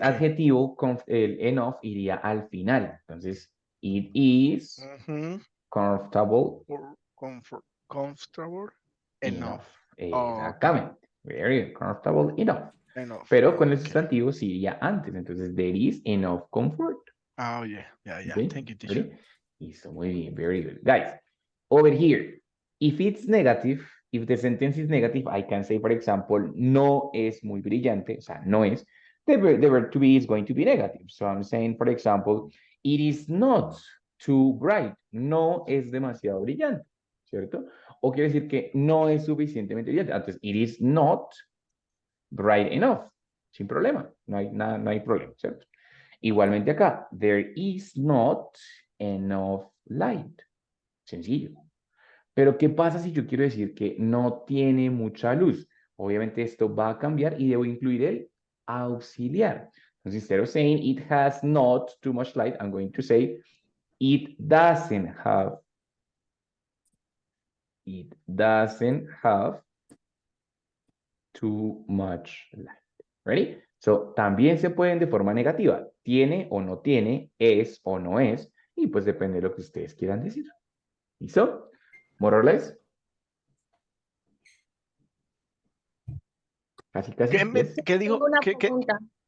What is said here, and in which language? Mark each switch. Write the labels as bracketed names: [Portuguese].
[Spanish] adjetivo, el enough iría al final. [English] Entonces, it is Ujú. comfortable Comfortable enough. enough. Ok. [Spanish] Exactamente. [English] Very good. Comfortable enough. Enough. [Spanish] Pero con el [English] Ok. [Spanish] sustantivo sí iría antes. [English] Entonces, there is enough comfort. Oh, yeah. Okay. Thank you, teacher. Ready? [Spanish] Listo. Muy bien. [English] Very good. Guys, over here, if it's negative, if the sentence is negative, I can say, for example, [Spanish] no es muy brillante, o sea, no es. [English] The verb to be is going to be negative. So I'm saying, for example, it is not too bright. [Spanish] No es demasiado brillante, ¿cierto? O quiere decir que no es suficientemente brillante. [English] Entonces, it is not bright enough. [Spanish] Sin problema. No hay, nada, no hay problema, ¿cierto? Igualmente acá, [English] there is not enough light. [Spanish] Sencillo. Pero, ¿qué pasa si yo quiero decir que no tiene mucha luz? Obviamente esto va a cambiar y debo incluir el auxiliar. [English] Entonces, instead of saying it has not too much light, I'm going to say it doesn't have. It doesn't have too much light. Ready? [Spanish] So, también se pueden de forma negativa. Tiene o no tiene, es o no es, y pues depende de lo que ustedes quieran decir. [English] ¿Listo? More or less. [Spanish] Casi, casi. Yes. ¿Qué dijo? Tengo una pregunta.